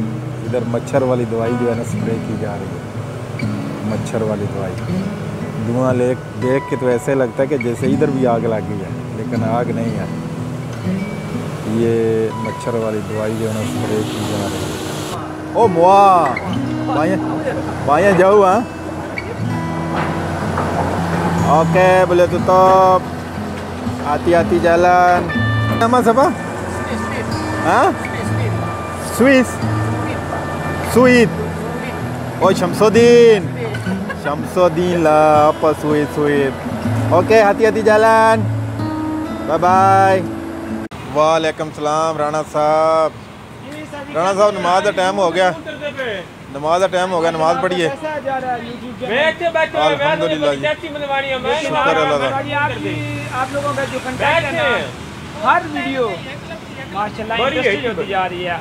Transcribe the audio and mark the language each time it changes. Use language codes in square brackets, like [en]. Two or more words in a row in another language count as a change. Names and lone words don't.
[ur] ادھر مچھر والی دوائی جو ہے نا سپرے کی جا رہی ہے، مچھر والی دوائی. دھواں دیکھ کے تو ایسے لگتا ہے کہ جیسے ادھر بھی آگ لگی ہے، لیکن آگ نہیں ہے. یہ مچھر والی دوائی جو ہے نا سپرے کی جا رہی ہے. ओ वाया jauh ah. [ms] Oke, boleh tutup. Hati-hati jalan. Nama siapa? Hah? Swiss. Sweet. Oh, Syamsuddin. Syamsuddin lah, apa Sweet. Oke, hati-hati jalan. Bye bye. [ur] Waalaikumsalam Rana साहब। رانا صاحب نماز کا ٹائم ہو گیا، نماز کا ٹائم ہو گیا، نماز پڑھیے. الحمدللہ جی، شکر اللہ کا. آپ لوگوں کا جو کنٹینٹ ہے نا، ہر ویڈیو ماشاءاللہ انٹرسٹنگ ہوتی جا رہی ہے.